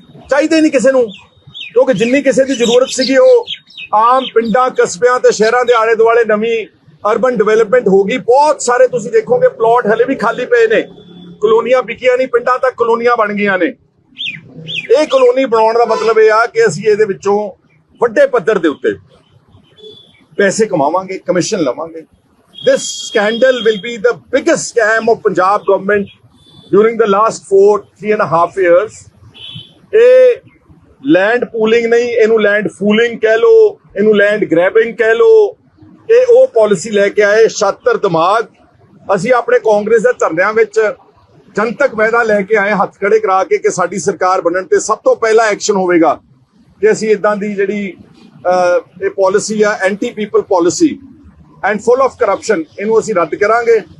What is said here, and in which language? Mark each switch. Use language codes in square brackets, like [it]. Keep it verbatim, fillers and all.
[pa] ਚਾਹੀਦੇ ਨਹੀਂ ਕਿਸੇ ਨੂੰ, ਕਿਉਂਕਿ ਜਿੰਨੀ ਕਿਸੇ ਦੀ ਜ਼ਰੂਰਤ ਸੀਗੀ ਉਹ ਆਮ ਪਿੰਡਾਂ, ਕਸਬਿਆਂ ਤੇ ਸ਼ਹਿਰਾਂ ਦੇ ਆਲੇ ਦੁਆਲੇ ਨਵੀਂ ਅਰਬਨ ਡਿਵੈਲਪਮੈਂਟ ਹੋ ਗਈ। ਬਹੁਤ ਸਾਰੇ ਤੁਸੀਂ ਦੇਖੋਗੇ ਪਲੋਟ ਹਲੇ ਵੀ ਖਾਲੀ ਪਏ ਨੇ, ਕਲੋਨੀਆਂ ਵਿਕੀਆਂ ਨਹੀਂ, ਪਿੰਡਾਂ ਤੱਕ ਕਲੋਨੀਆਂ ਬਣ ਗਈਆਂ ਨੇ। ਇਹ ਕਲੋਨੀ ਬਣਾਉਣ ਦਾ ਮਤਲਬ ਇਹ ਆ ਕਿ ਅਸੀਂ ਇਹਦੇ ਵਿੱਚੋਂ ਵੱਡੇ ਪੱਧਰ ਦੇ ਉੱਤੇ ਪੈਸੇ ਕਮਾਵਾਂਗੇ, ਕਮਿਸ਼ਨ ਲਵਾਂਗੇ। [en] This scandal will be the biggest scam of Punjab government during the last four, three and a half years. [pa] ਇਹ ਲੈਂਡ ਪੂਲਿੰਗ ਨਹੀਂ, ਇਹਨੂੰ ਲੈਂਡ ਫੂਲਿੰਗ ਕਹਿ ਲੋ, ਇਹਨੂੰ ਲੈਂਡ ਗ੍ਰੈਬਿੰਗ ਕਹਿ ਲੋ। ਇਹ ਉਹ ਪਾਲਿਸੀ ਲੈ ਕੇ ਆਏ ਸ਼ਾਤਰ ਦਿਮਾਗ। ਅਸੀਂ ਆਪਣੇ ਕਾਂਗਰਸ ਦੇ ਧਰਨਿਆਂ ਵਿੱਚ ਜਨਤਕ ਵਾਅਦਾ ਲੈ ਕੇ ਆਏ, ਹੱਥ ਖੜੇ ਕਰਾ ਕੇ, ਕਿ ਸਾਡੀ ਸਰਕਾਰ ਬਣਨ ਤੇ ਸਭ ਤੋਂ ਪਹਿਲਾ ਐਕਸ਼ਨ ਹੋਵੇਗਾ ਕਿ ਅਸੀਂ ਇਦਾਂ ਦੀ ਜਿਹੜੀ ਅਹ, ਇਹ ਪਾਲਿਸੀ ਆ [en] anti people policy and full of corruption, [pa] ਇਹਨੂੰ ਅਸੀਂ ਰੱਦ ਕਰਾਂਗੇ।